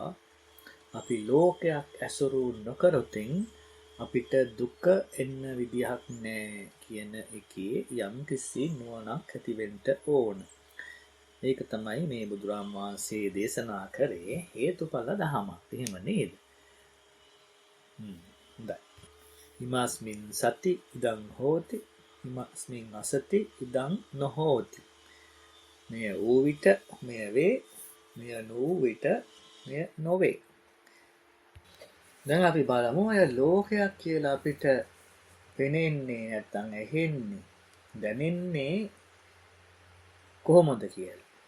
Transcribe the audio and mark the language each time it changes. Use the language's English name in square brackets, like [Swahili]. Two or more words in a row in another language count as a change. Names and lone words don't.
[Sinhala] අපි ලෝකයක් ඇසුරු නොකරොතින් අපිට දුක එන්න විදිහක් නැහැ කියන එකේ යම් කිසි නුවණක් ඇති වෙන්න ඕන. ඒක තමයි මේ බුදුරාම් වහන්සේ දේශනා කරේ හේතුඵල දහමක්. එහෙම නේද? හොඳයි. [Pali] ඉමස්මින් සති ඉදං හෝති ඉමස්මින් අසති ඉදං නොහෝති. [Sinhala] මෙය වූ විට මෙය වේ, මෙය නොවූ විට මෙය නොවේ. දැන් අපි බලමු අය ලෝකයක් කියලා අපිට පෙනෙන්නේ නැත්තම් ඇහෙන්නේ දැනෙන්නේ කොහොමද කියලා.